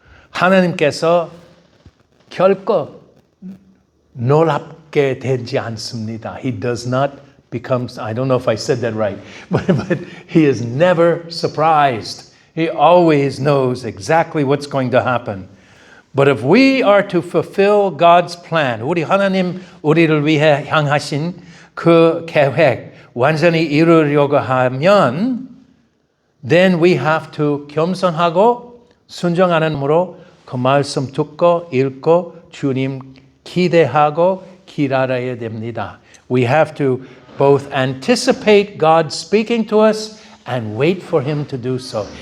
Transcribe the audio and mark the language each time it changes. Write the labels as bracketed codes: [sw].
[ko] 하나님께서 결코 놀랍게 되지 않습니다. [en] He does not become, I don't know if I said that right, but He is never surprised. He always knows exactly what's going to happen. But if we are to fulfill God's plan, [ko] 우리 하나님 우리를 위해 향하신 그 계획 완전히 이루려고 하면 [en] then we have to [ko] 겸손하고 순종하는 마음으로 그 말씀 듣고 읽고 주님 기대하고 기다려야 됩니다. [en] We have to both anticipate God speaking to us and wait for Him to do so.